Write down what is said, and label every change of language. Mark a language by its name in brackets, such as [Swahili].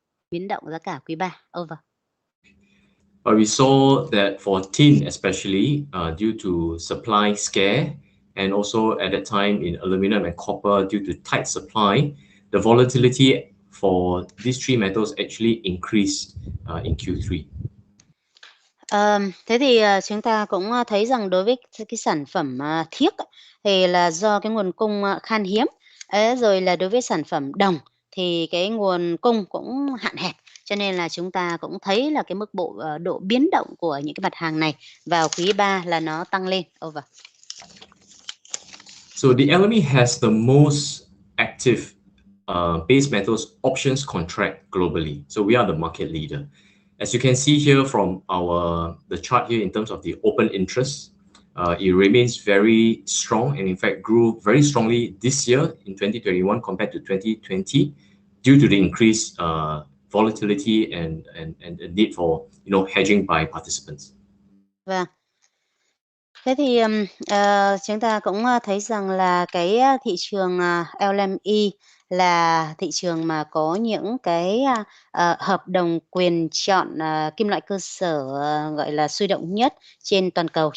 [Vietnamese] Biến động giá cả quý 3. [English] Over. But we saw that for tin especially, due to supply scare, and also at that time in aluminum and copper due to tight supply, the volatility for these three metals actually increased in Q3. [Vietnamese] Thế thì chúng ta cũng thấy rằng đối với cái sản phẩm thiếc thì là do cái nguồn cung khan hiếm, rồi là đối với sản phẩm đồng thì cái nguồn cung cũng hạn hẹp, cho nên là chúng ta cũng thấy là cái độ biến động của những cái mặt hàng này vào quý 3 là nó tăng lên. [English] Over. So the LME has the most active base metals options contract globally. So we are the market leader. As you can see here from the chart here in terms of the open interest, it remains very strong and in fact grew very strongly this year in 2021 compared to 2020 due to the increased volatility and the need for hedging by participants. [Vietnamese] Vâng. Thế thì chúng ta cũng thấy rằng là cái thị trường LME là thị trường mà có những cái hợp đồng quyền chọn kim loại cơ sở gọi là sôi động nhất trên toàn cầu.